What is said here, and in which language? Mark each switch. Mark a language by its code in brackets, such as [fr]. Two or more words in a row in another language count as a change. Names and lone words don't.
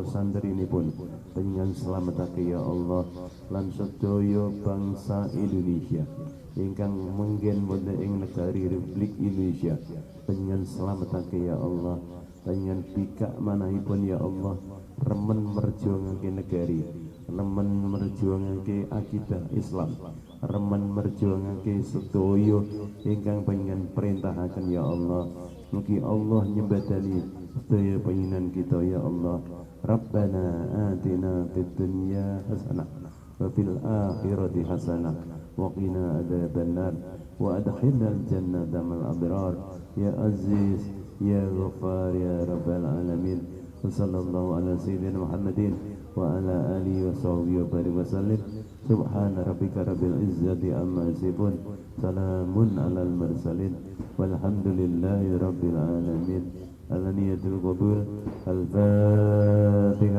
[jv] santrinipun, panjenengan slametake [ar] يا الله, [jv] lan sedaya bangsa Indonesia ingkang mungkin wonten ing negari Republik Indonesia, panjenengan slametake [ar] يا الله, [jv] panjenengan bikak manahipun [ar] يا الله, [jv] remen merjuangake negari, remen merjuangake akidah Islam, remen merjuangake sedaya ingkang panjenengan perintahaken [ar] يا الله. [jv] Mugi Allah nyembadani sedaya panjenengan kita [ar] يا الله. ربنا آتنا في الدنيا حسنة وفي الآخرة حسنة وقنا عذاب النار وأدخلنا الجنة مع الأبرار يا عزيز يا غفار يا رب العالمين. صلى الله على سيدنا محمد وعلى آله وصحبه وبارك وسلم. سبحان ربك رب العزة عما يصفون، سلام على المرسلين، والحمد لله رب العالمين. على نية القبول. الفاتحة.